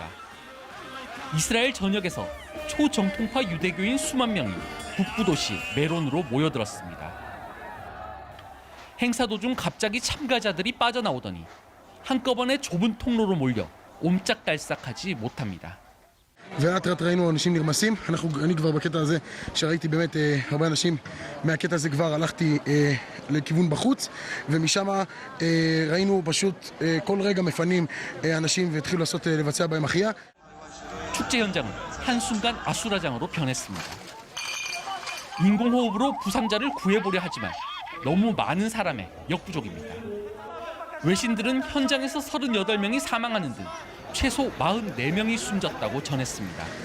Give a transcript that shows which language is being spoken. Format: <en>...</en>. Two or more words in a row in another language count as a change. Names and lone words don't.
<ko>이스라엘 전역에서 초정통파 유대교인 수만 명이 북부 도시 메론으로 모여들었습니다. 행사 도중 갑자기 참가자들이 빠져나오더니 한꺼번에 좁은 통로로 몰려 옴짝달싹하지 못합니다.</ko> <he>ולאט לאט ראינו אנשים נרמסים, אני כבר בקטע הזה שראיתי באמת הרבה אנשים מהקטע הזה כבר הלכתי לכיוון בחוץ ומשם ראינו פשוט כל רגע מפנים אנשים והתחילו לבצע בהם החייאה.</he> <ko>축제 현장은 한순간 아수라장으로 변했습니다. 인공호흡으로 부상자를 구해보려 하지만 너무 많은 사람의 역부족입니다. 외신들은 현장에서 38명이 사망하는 등 최소 44명이 숨졌다고 전했습니다.</ko>